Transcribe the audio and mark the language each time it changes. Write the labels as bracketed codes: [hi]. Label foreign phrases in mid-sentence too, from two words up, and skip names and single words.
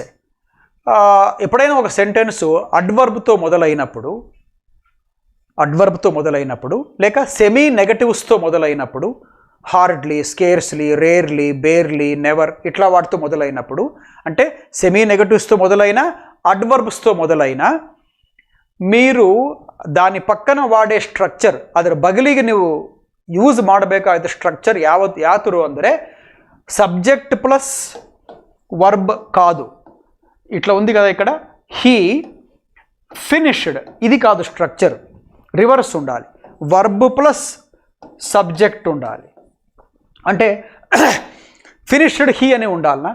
[te] ఎప్పుడైనా ఒక సెంటెన్స్ అడ్వర్బ్తో మొదలైనప్పుడు లేక [en] semi negativesతో [te] మొదలైనప్పుడు, హార్డ్లీ, స్కేర్స్లీ, రేర్లీ, బేర్లీ, నెవర్ ఇట్లా వాటితో మొదలైనప్పుడు, అంటే [en] semi negativesతో [te] మొదలైన, అడ్వర్బ్స్తో మొదలైన, మీరు దాని పక్కన వాడే స్ట్రక్చర్ [kn] ಅದರ ಬಗಲಿಗೆ ನೀವು ಯೂಸ್ ಮಾಡಬೇಕಾದ ಸ್ಟ್ರಕ್ಚರ್ ಯಾತರು ಅಂದರೆ [en] subject plus verb [te] కాదు. ఇట్లా ఉంది కదా ఇక్కడ, [en] he finished, [te] ఇది కాదు స్ట్రక్చర్, రివర్స్ ఉండాలి. [en] verb plus subject [te] ఉండాలి. అంటే [en] finished he [te] అని ఉండాలనా?